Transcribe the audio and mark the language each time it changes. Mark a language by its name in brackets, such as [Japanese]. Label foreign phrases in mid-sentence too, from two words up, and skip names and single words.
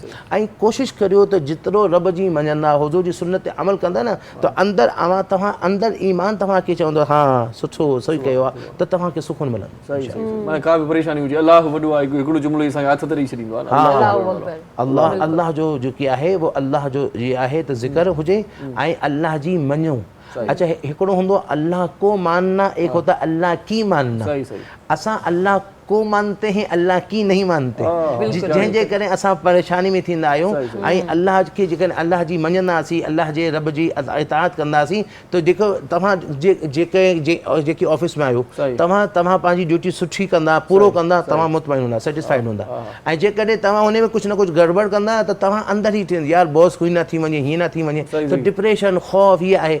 [Sindhi] ऐं कोशिशि करियो त जेतिरो रब जी मञंदा, हुज़ूर जी सुन्नत ते अमल कंदा न, त अंदरि तव्हां अंदरि ईमान तव्हांखे चवंदो हा सुठो सही कयो आहे, त तव्हांखे सुकून मिलंदो। माना का बि परेशानी हुजे, अल्लाह वॾो आहे, हिकिड़ो जुमिलो असांखे हथ ते ॾेई छॾींदो आहे। अल्लाह जो जेकी आहे वो अल्लाह जो ये आहे त ज़िक्र हुजे ऐं अल्लाह जी मञो अच्छा हिकिड़ो हूंदो [Urdu] اللہ کو ماننا، ایک ہوتا اللہ کی ماننا. [Sindhi] सही सही [Urdu] اساں اللہ کو مانتے ہیں، اللہ کی نہیں مانتے, [Sindhi] जंहिंजे करे असां परेशानी में थींदा आहियूं। ऐं अल्लाह खे जेकॾहिं अल्लाह जी मञंदासीं, अल्लाह जे रब जी इताअत कंदासीं, त जेको तव्हां जेकी ऑफिस में आहियो, तव्हां पंहिंजी ड्यूटी सुठी कंदा, पूरो कंदा, तव्हां मुतमइन हूंदा, सेटिस्फाइड हूंदा। ऐं जेकॾहिं तव्हां हुन में कुझु न कुझु गड़बड़ कंदा त तव्हां अंदरि ई थींदी यार बॉस कोई न थी वञे, हीअं न थी वञे, त डिप्रेशन ख़ौफ़ हीअ आहे।